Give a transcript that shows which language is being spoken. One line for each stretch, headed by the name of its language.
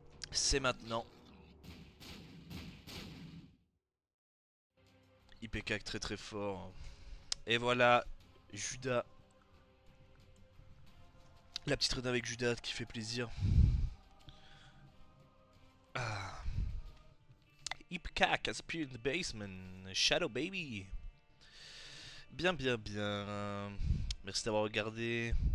French: C'est maintenant. IPK très très fort. Et voilà, Judas. La petite run avec Judas qui fait plaisir. Ah.
English: Ipcak has appeared in the basement.
French: Shadow baby. Bien, bien, bien. Merci d'avoir regardé.